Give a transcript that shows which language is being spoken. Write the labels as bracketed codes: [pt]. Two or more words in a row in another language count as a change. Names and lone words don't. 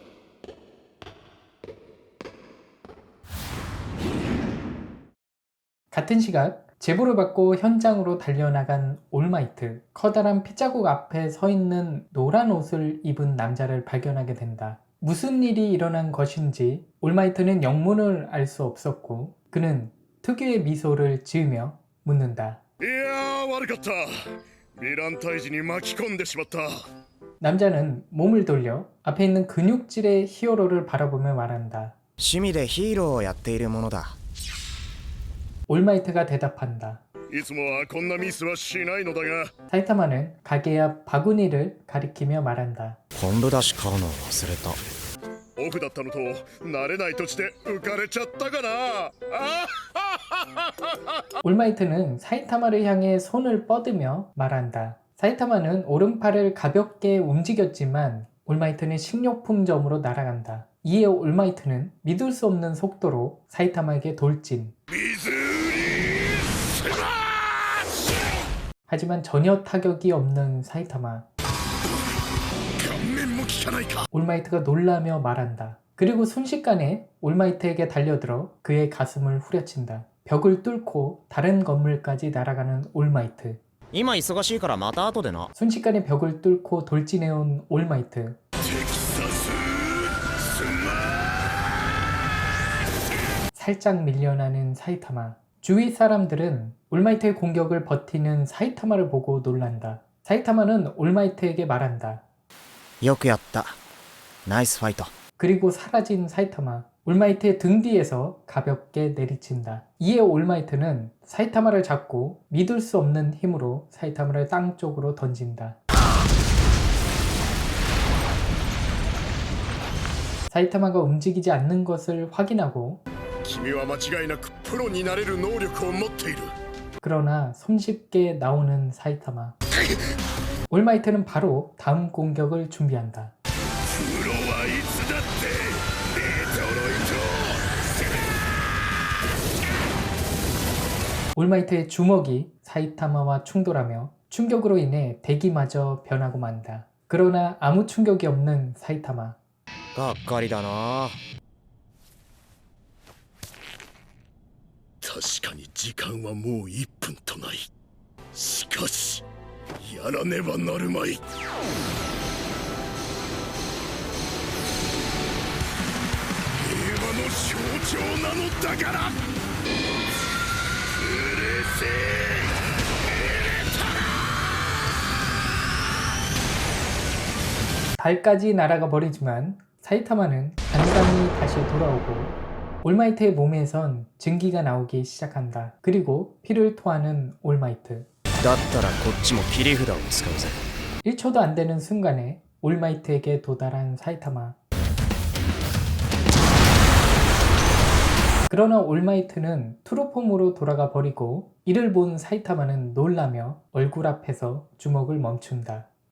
[ko] 같은 시각 제보를 받고 현장으로 달려나간 올마이트. 커다란 핏자국 앞에 서 있는 노란 옷을 입은 남자를 발견하게 된다. 무슨 일이 일어난 것인지 올마이트는 영문을 알 수 없었고, 그는 특유의 미소를 지으며 묻는다. [ja] いやー悪かったヴィラン退治に巻き込んでしまった [ko] 남자는 몸을 돌려 앞에 있는 근육질의 히어로를 바라보며 말한다. [ja] 趣味でヒーローをやっているものだ。 [ko] 올마이트가 대답한다. [ja] いつもはこんなミスはしないのだが [ko] 사이타마는 가게 앞 바구니를 가리키며 말한다. [ja] 昆布だし買うの忘れた。オフだったのと慣れない土地で浮かれちゃったかなあ [ko] 올마이트는 사이타마를 향해 손을 뻗으며 말한다. 사이타마는 오른팔을 가볍게 움직였지만 올마이트는 식료품점으로 날아간다. 이에 올마이트는 믿을 수 없는 속도로 사이타마에게 돌진. [ja] 水売りスマッシュ [ko] 하지만 전혀 타격이 없는 사이타마. [ja] 顔面も効かないか [ko] 올마이트가 놀라며 말한다. 그리고 순식간에 올마이트에게 달려들어 그의 가슴을 후려친다. 벽을 뚫고 다른 건물까지 날아가는 올마이트. [ja] 今忙しいからまた後でな。 [ko] 순식간에 벽을 뚫고 돌진해온 올마이트. [ja] テキサススマ [ko] 살짝 밀려나는 사이타마. 주위 사람들은 올마이트의 공격을 버티는 사이타마를 보고 놀란다. 사이타마는 올마이트에게 말한다. [ja] よくやった。ナイスファイト。 [ko] 그리고 사라진 사이타마. 올마이트의 등 뒤에서 가볍게 내리친다. 이에 올마이트는 사이타마를 잡고 믿을 수 없는 힘으로 사이타마를 땅 쪽으로 던진다. 사이타마가 움직이지 않는 것을 확인하고 [ja] 君は間違いなくプロになれる能力を持っている [ko] 그러나 손쉽게 나오는 사이타마. 올마이트는 바로 다음 공격을 준비한다. [ja] プロはいつだってデトロイト [ko] 올마이트의 주먹이 사이타마와 충돌하며 충격으로 인해 대기마저 변하고 만다. 그러나 아무 충격이 없는 사이타마. [ja] がっかりだな。確かに時間はもう1分とないしかしやらねばなるまい平和の象徴なのだからうるせえ [ko] 달까지 날아가 버리지만 사이타마는 간단히 다시 돌아오고 올마이트의 몸에선 증기가 나오기 시작한다. 그리고 피를 토하는 올마이트. [ja] だったらこっちも切り札を使うぜ。 [ko] 1초도 안 되는 순간에 올마이트에게 도달한 사이타마. 그러나 올마이트는 트루폼으로 돌아가 버리고 이를 본 사이타마는 놀라며 얼굴 앞에서 주먹을 멈춘다.